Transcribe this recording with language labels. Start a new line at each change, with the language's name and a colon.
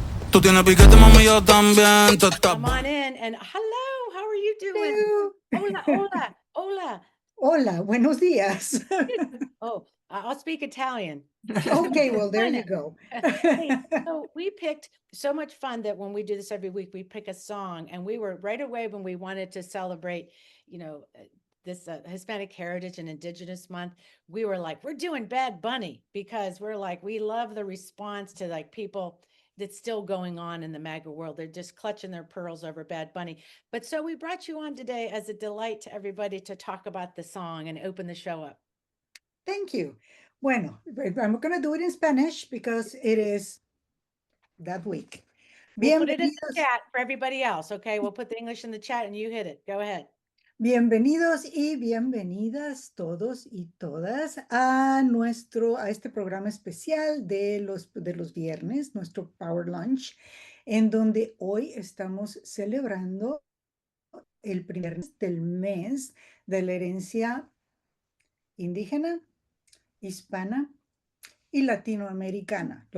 Spanish: Tú tienes piquete, mami, yo también.
English: Come on in and hello, how are you doing? Hello.
Spanish: Hola, hola, hola. Hola, buenos días.
English: Oh, I'll speak Italian. Okay, well, there you go. Hey, so we picked so much fun that when we do this every week, we pick a song, and we were right away when we wanted to celebrate, this Hispanic Heritage and Indigenous Month. We were like, we're doing Bad Bunny because we're like, we love the response to like people that's still going on in the MAGA world. They're just clutching their pearls over Bad Bunny. But so we brought you on today as a delight to everybody to talk about the song and open the show up. Thank you. Bueno, I'm going to do it in Spanish because it is that week. We'll put it in the
Spanish: Bienvenidos,
English: chat for everybody else, okay? We'll put the English in the chat and you hit it. Go ahead.
Spanish: bienvenidos y bienvenidas todos y todas a este programa especial de los viernes, nuestro Power Lunch, en donde hoy estamos celebrando el primer del mes de la herencia indígena, hispana y latinoamericana.